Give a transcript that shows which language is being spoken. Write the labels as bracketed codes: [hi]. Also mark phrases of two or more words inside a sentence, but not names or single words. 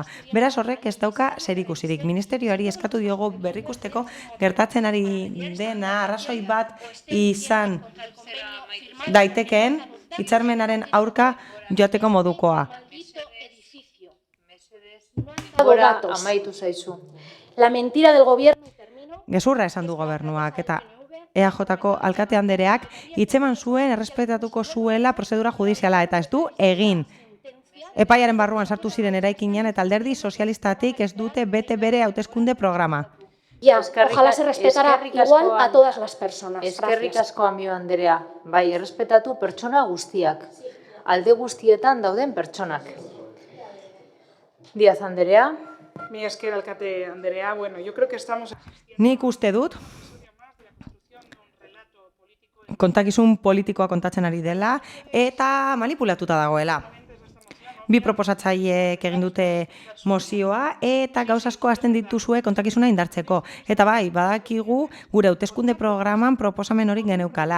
[eu] Beraz horrek ez dauka zerikusirik. Ministerioari eskatu diogo berrikusteko gertatzen ari dena arrazoi bat izan daitekeen hitzarmenaren aurka joateko modukoa. Gora amaitu zaizu. [es] La mentira del gobierno. [eu] Gezurra esan du gobernuak eta EAJko alkate andereak hitzeman zuen errespetatuko zuela prozedura judiziala eta ez du egin. Epaiaren barruan sartu ziren eraikinean eta alderdi sozialistatik ez dute bete bere hauteskunde programa. [es] Ya, ojalá se respetara igual a todas las personas. [eu] Eskerrik asko Amio Anderea, bai, errespetatu pertsona guztiak, alde guztietan dauden pertsonak. Díaz Anderea. Mi esker alkate Anderea, bueno, [es] yo creo que estamos... [eu] Nik uste dut, kontakizun politikoa kontatzen ari dela eta manipulatuta dagoela. Bi proposatzaileek egin dute mozioa eta gauza asko hasten dituzue kontakizuna indartzeko. Eta bai, badakigu gure hauteskunde programan proposamen hori geneukala.